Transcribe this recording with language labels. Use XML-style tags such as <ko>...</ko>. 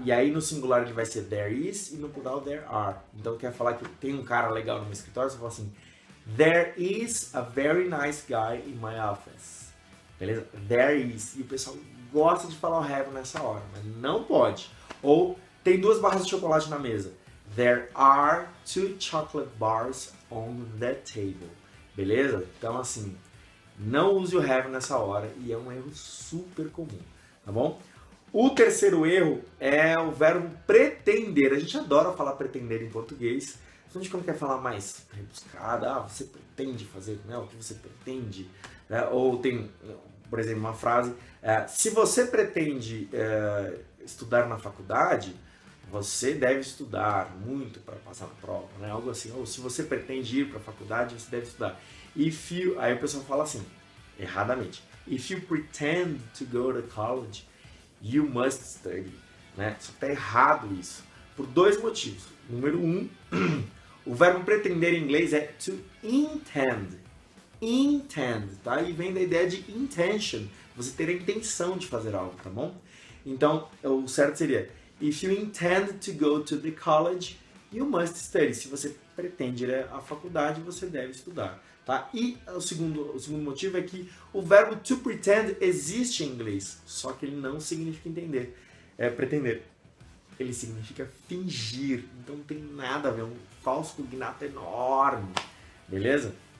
<pt>E aí no singular ele vai ser</pt> <en>there is</en> <pt>e no plural</pt> <en>there are.</en> <pt>Então quer falar que tem um cara legal no meu escritório, você fala assim,</pt> <en>there is a very nice guy in my office.</en> <pt>Beleza?</pt> <en>There is.</en> <pt>E o pessoal gosta de falar o have nessa hora, mas não pode. Ou tem 2 barras de chocolate na mesa.</pt> <en>There are 2 chocolate bars on the table.</en> <pt>Beleza? Então, assim, não use o have nessa hora e é um erro super comum, tá bom? O terceiro erro é o verbo pretender. A gente adora falar pretender em português, principalmente quando quer falar mais rebuscado. Você pretende fazer, né? O que você pretende? Ou tem, por exemplo, uma frase, se você pretende estudar na faculdade, você deve estudar muito para passar na prova, né? Algo assim. Ou se você pretende ir para a faculdade, você deve estudar. Aí o pessoal fala assim, erradamente.</pt> <en>If you pretend to go to college, you must study.</en> <pt>Né? Só que tá errado isso. Por 2 motivos. Número 1, o verbo pretender em inglês é to intend. Intend, tá? E vem da ideia de intention. Você ter a intenção de fazer algo, tá bom? Então, o certo seria</pt> <en>if you intend to go to the college, you must study.</en> <pt>Se você pretende ir à faculdade, você deve estudar, tá? E o segundo motivo é que o verbo to pretend existe em inglês, só que ele não significa pretender. Ele significa fingir, então não tem nada a ver, um falso cognato enorme, beleza?</pt>